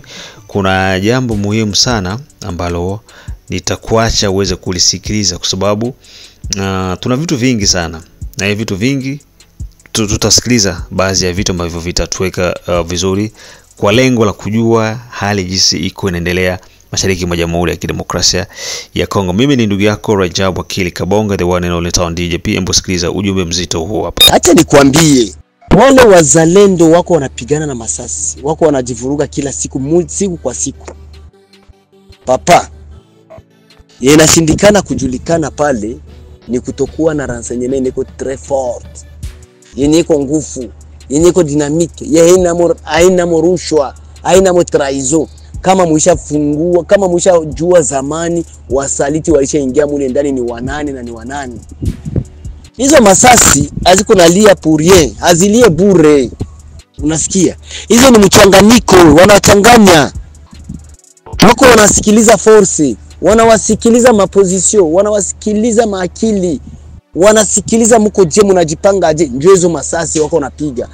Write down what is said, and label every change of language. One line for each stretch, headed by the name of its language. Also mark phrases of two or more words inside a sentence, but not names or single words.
Swahili: Kuna jambo muhimu sana ambalo nitakuacha uweze kulisikiliza kwa sababu tuna vitu vingi sana, na hivi vitu vingi tutasikiliza baadhi ya vitu ambavyo vitatuweka vizuri kwa lengo la kujua hali jinsi iko inaendelea mashariki mwa Jamhuri ya Kidemokrasia ya Kongo. Mimi ni ndugu yako Rajab Wakili Kabonga,
English: the one and only town DJP.
Swahili: Hebu sikiliza ujumbe mzito huu hapa. Acha nikwambie, wale wazalendo wako wanapigana na masasi, wako wanajivuruga kila siku kwa siku. Papa, inashindikana kujulikana pale ni kutokuwa na renseignement iko
French: très fort,
Swahili: yenye iko nguvu, yenye iko dynamique, haina morushwa, haina trahison. Kama mshafungua, kama mshajua zamani wasaliti walishaingia mule ndani ni wanani na ni wanani. Hizo masasi haziko nalia
French: pour rien,
Swahili: hazilie bure. Unasikia? Hizo ni mchanganyiko, wanachanganya. Wako wanasikiliza force, wanawasikiliza maposition, wanawasikiliza maakili, wanasikiliza mko je mnajipanga aje, ndio hizo masasi wako napiga.